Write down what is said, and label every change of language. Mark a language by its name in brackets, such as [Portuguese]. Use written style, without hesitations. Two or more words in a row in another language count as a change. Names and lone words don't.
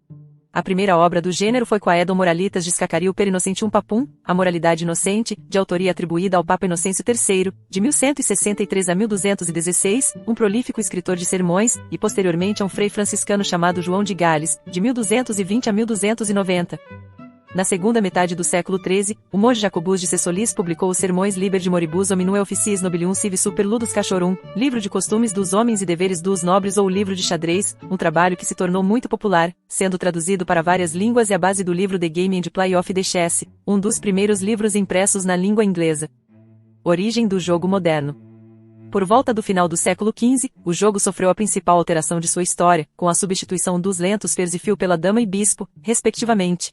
[Portuguese] A primeira obra do gênero foi Quaedon Moralitas de Scacario per Innocentium Papum, A Moralidade Inocente, de autoria atribuída ao Papa Inocêncio III, de 1163 a 1216, um prolífico escritor de sermões, e posteriormente a um frei franciscano chamado João de Gales, de 1220 a 1290. Na segunda metade do século XIII, o monge Jacobus de Sessolis publicou os Sermões Liber de Moribus Hominum Officiis Nobilium Civi Super Ludus Cachorum, livro de costumes dos homens e deveres dos nobres ou livro de xadrez, um trabalho que se tornou muito popular, sendo traduzido para várias línguas e a base do livro The Game and Play of the Chess, um dos primeiros livros impressos na língua inglesa. Origem do jogo moderno. Por volta do final do século XV, o jogo sofreu a principal alteração de sua história, com a substituição dos lentos fers e fio pela dama e bispo, respectivamente.